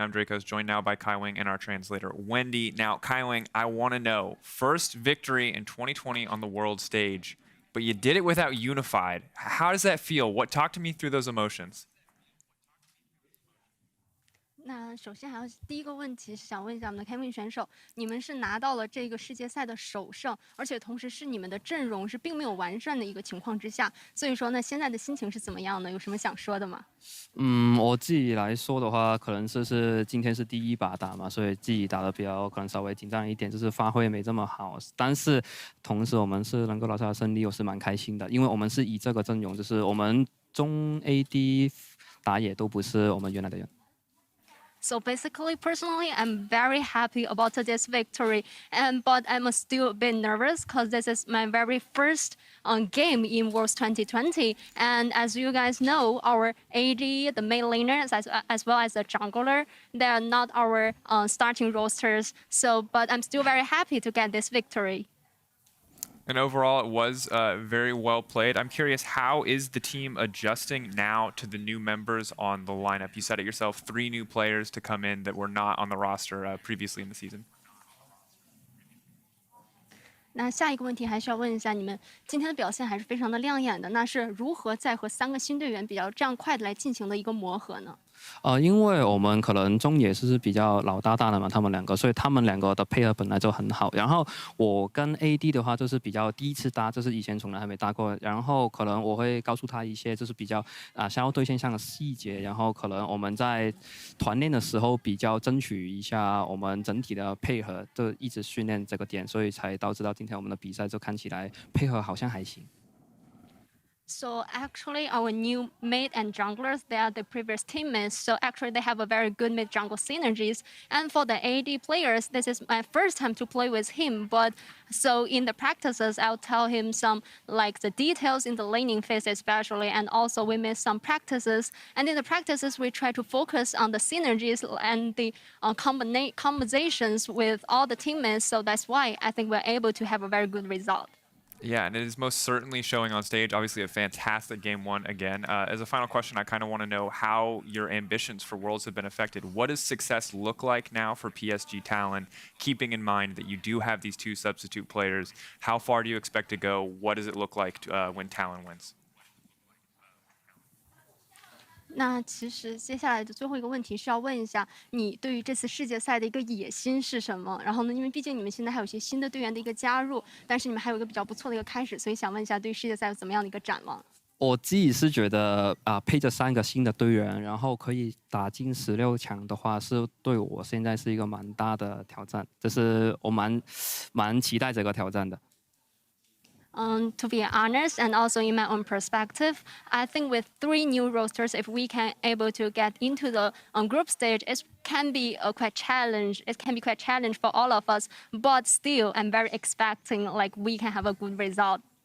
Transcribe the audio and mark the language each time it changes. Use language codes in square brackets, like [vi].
[en] I'm Dracos, joined now by Kai Wing and our translator, Wendy. Now, Kai Wing, I want to know, first victory in 2020 on the world stage, but you did it without Unified. How does that feel? Talk to me through those emotions. [zh] 那首先第一个问题是想问一下我们的 Kevin 选手，你们是拿到了这个世界赛的首胜，而且同时是你们的阵容是并没有完善的一个情况之下，所以说呢，现在的心情是怎么样的？有什么想说的吗？我自己来说的话，可能是今天是第一把打嘛，所以自己打的比较可能稍微紧张一点，就是发挥没这么好。但是同时我们是能够拿下胜利，我是蛮开心的，因为我们是以这个阵容，就是我们中 AD 打野都不是我们原来的人。 [en] So basically, personally, I'm very happy about today's victory, but I'm still a bit nervous because this is my very first game in Worlds 2020. And as you guys know, our AD, the main laners, as well as the jungler, they are not our starting rosters. But I'm still very happy to get this victory. And overall, it was very well played. I'm curious, how is the team adjusting now to the new members on the lineup? You said it yourself, 3 new players to come in that were not on the roster previously in the season. [zh] 那下一个问题还是要问一下，你们今天的表现还是非常的亮眼的。那是如何在和3个新队员比较这样快的来进行的一个磨合呢？因为我们可能中野是比较老大的嘛，他们两个，所以他们两个的配合本来就很好。然后我跟 AD 的话就是比较第一次搭，就是以前从来还没搭过。然后可能我会告诉他一些就是比较相对线上的细节，然后可能我们在团练的时候比较争取一下我们整体的配合，就一直训练这个点，所以才导致到今天我们的比赛就看起来配合好像还行。 [en] So actually, our new mid and junglers, they are the previous teammates. So actually, they have a very good mid-jungle synergies. And for the AD players, this is my first time to play with him. But so in the practices, I'll tell him some like the details in the laning phase especially. And also we made some practices. And in the practices, we try to focus on the synergies and the combinations with all the teammates. So that's why I think we're able to have a very good result. Yeah, and it is most certainly showing on stage. Obviously, a fantastic game 1 again. As a final question, I kind of want to know how your ambitions for Worlds have been affected. What does success look like now for PSG Talon, keeping in mind that you do have these 2 substitute players? How far do you expect to go? What does it look like when Talon wins? [zh] 那其实接下来的最后一个问题是要问一下，你对于这次世界赛的一个野心是什么？然后呢，因为毕竟你们现在还有一些新的队员的一个加入，但是你们还有一个比较不错的一个开始，所以想问一下，对于世界赛有怎么样的一个展望？我自己是觉得配着3个新的队员，然后可以打进16强的话，是对我现在是一个蛮大的挑战，就是我蛮期待这个挑战的。 [en] To be honest, and also in my own perspective, I think with 3 new rosters, if we can able to get into the group stage, it can be quite challenge. It can be quite challenge for all of us. But still, I'm very expecting like we can have a good result.